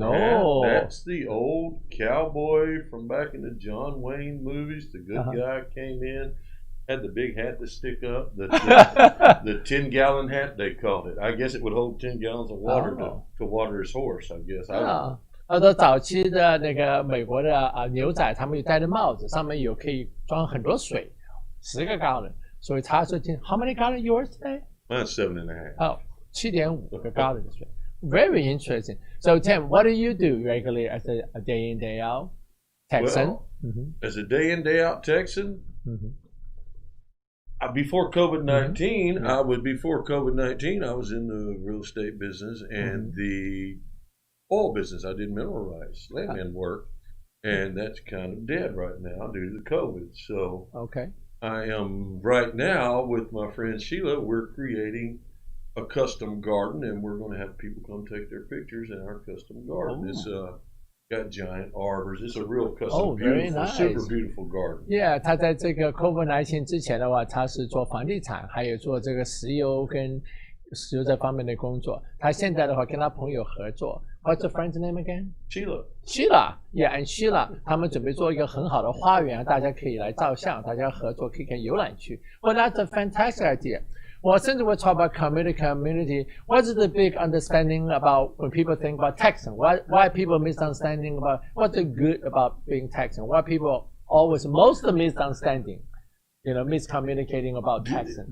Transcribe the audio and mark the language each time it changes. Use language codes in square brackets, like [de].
[en] hat? That's the old cowboy from back in the John Wayne movies. The good guy came in, had the big hat to stick up. The 10-gallon hat, they called it. I guess it would hold 10 gallons of water to water his horse, I guess. I don't know. [zh] 说早期的那个美国的牛仔，他们有戴着帽子，上面有可以装很多水，10个 gallon。所以他说， [en] How many gallon yours today? Mine's 7.5. Oh, 7.5个 gallon 的水。 Very interesting. So Tim, what do you do regularly as a day in day out Texan? Well, as a day in day out Texan. Before COVID-19, I was in the real estate business and the oil business. I did mineral rights, landman work, and that's kind of dead right now due to the COVID. So I am right now with my friend Sheila. We're creating a custom garden, and we're going to have people come take their pictures in our custom garden. It's got giant arbors. It's a real custom, beautiful, super beautiful garden. [zh] Yeah, 他在这个 COVID-19 之前的话，他是做房地产，还有做这个石油跟石油这方面的工作。他现在的话跟他朋友合作。 [en] What's your friend's name again? Sheila, yeah, and Sheila. [zh] 他们准备做一个很好的花园，大家可以来照相，大家合作可以跟游览区。 [en] Well, that's a fantastic idea. Well, since we talk about community, what is the big understanding about when people think about Texan? Why people misunderstanding about what's the good about being Texan? Why people always most misunderstanding, miscommunicating about Texan?